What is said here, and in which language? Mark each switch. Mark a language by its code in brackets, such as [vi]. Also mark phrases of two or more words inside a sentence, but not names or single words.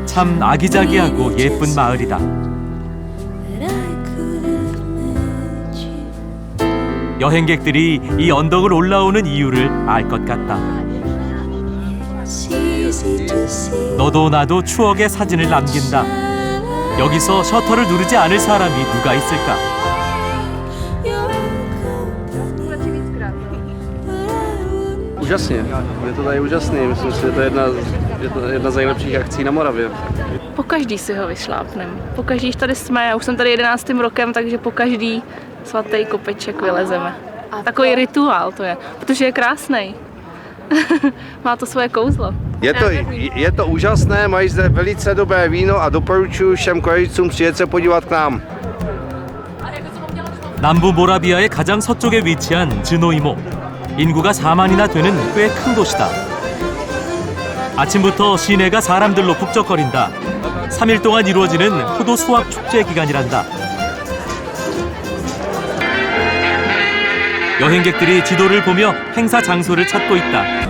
[ko] 참 아기자기하고 예쁜 마을이다. 여행객들이 이 언덕을 올라오는 이유를 알 것 같다. 너도 나도 추억의 사진을 남긴다. 여기서 셔터를 누르지 않을 사람이 누가 있을까? [cs] Úžasně, je to tady úžasný, myslím si, že to je jedna z nejlepších akcí na Moravě. Pokaždý si ho vyšlápnem. Pokaždý tady jsme, já už jsem tady 11. rokem, takže pokaždý svatý kopeček vylezeme. Takový rituál to je, protože je krásný. Má to svoje kouzlo. Je to úžasné, mají zde velice dobré víno a doporučuji všem Korejcům přijet se podívat k nám. [ko] 남부 모라비아의 가장 서쪽에 위치한 즈노이모. 인구가 4만이나 되는 꽤 큰 도시다. 아침부터 시내가 사람들로 북적거린다. 3일 동안 이루어지는 포도 수확 축제 기간이란다. 여행객들이 지도를 보며 행사 장소를 찾고 있다.